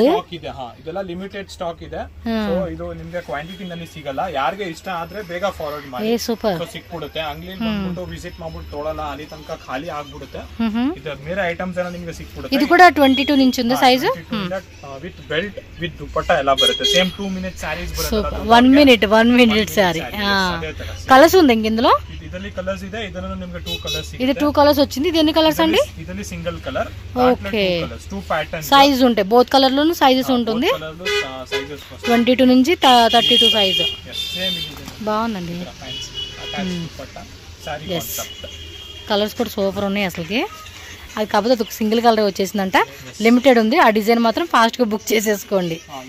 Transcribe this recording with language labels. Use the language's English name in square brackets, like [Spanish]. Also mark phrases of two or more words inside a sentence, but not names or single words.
[Kannada] ಸ್ಟಾಕ್ ಇದೆ ಇದೆಲ್ಲ [English] limited stock [Kannada] ಇದೆ ಸೋ ಇದು ನಿಮಗೆ ಕ್ವಾಂಟಿಟಿ ನಲ್ಲಿ ಸಿಗಲ್ಲ ಯಾರಿಗೆ ಇಷ್ಟ ಆದ್ರೆ ಬೇಗ ಫಾರ್ವರ್ಡ್ ಮಾಡಿ ಸೂಪರ್ ಸಿಕ್ಬಿಡುತ್ತೆ ಅಂಗಡಿಯಲ್ಲಿ ಬಂದ್ಬಿಟ್ಟು ವಿಸಿಟ್ ಮಾಡ್ಬಿಟ್ಟು ತೊಗೊಳಲ್ಲ ಅಲ್ಲಿ ತನಕ ಖಾಲಿ ಆಗ್ಬಿಡುತ್ತೆ ಇದು ಬೇರೆ ಐಟಮ್ಸ್ ಎಲ್ಲ ನಿಮಗೆ ಸಿಕ್ಬಿಡುತ್ತೆ ಇದು ಕೂಡ 22 ಇಂಚ್ ఉంది ಸೈಜ್ [English] with belt with dupatta [Kannada] ಎಲ್ಲ ಬರುತ್ತೆ ಸೇಮ್ [English] 2 minute sarees [Kannada] ಬರುತ್ತೆ [English] 1 minute saree [Telugu] కలర్స్ ఉంది ఇందులో [Kannada] ಇದರಲ್ಲಿ ಕಲರ್ಸ್ ಇದೆ ಇದರಲ್ಲಿ ನಿಮಗೆ 2 ಕಲರ್ಸ್ ಇದೆ [Telugu] ఇది 2 కలర్స్ వచ్చింది ఇది ఎన్ని కలర్స్ అండి [English] ಇದರಲ್ಲಿ single colour [Telugu] ఓకే 2 ప్యాటర్న్స్ సైజ్ ఉంటాయి [English] both colour [Telugu] లోను సైజెస్ ఉంటుంది సైజెస్ 22 నుంచి 32 సైజ్ సేమ్ బాగుందండి కలర్స్ కూడా సూపర్ ఉన్నాయి అసలుకి అది కాకపోతే అది ఒక సింగిల్ కలర్ వచ్చేసిందంట లిమిటెడ్ ఉంది ఆ డిజైన్ మాత్రం ఫాస్ట్ గా బుక్ చేసేసుకోండి